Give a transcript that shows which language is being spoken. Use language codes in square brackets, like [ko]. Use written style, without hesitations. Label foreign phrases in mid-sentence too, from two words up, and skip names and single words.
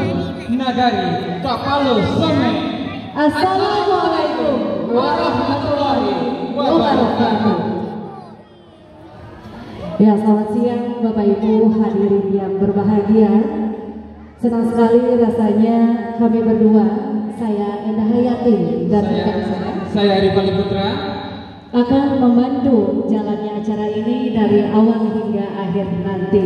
[id] Nagari Kapalo Some. [ar] السلام عليكم ورحمة الله وبركاته. [id] Ya, selamat siang Bapak Ibu hadirin yang berbahagia. Senang sekali rasanya kami berdua, saya Endah Hayati dan rekan saya Arifali Putra, akan membantu jalannya acara ini dari awal hingga akhir nanti.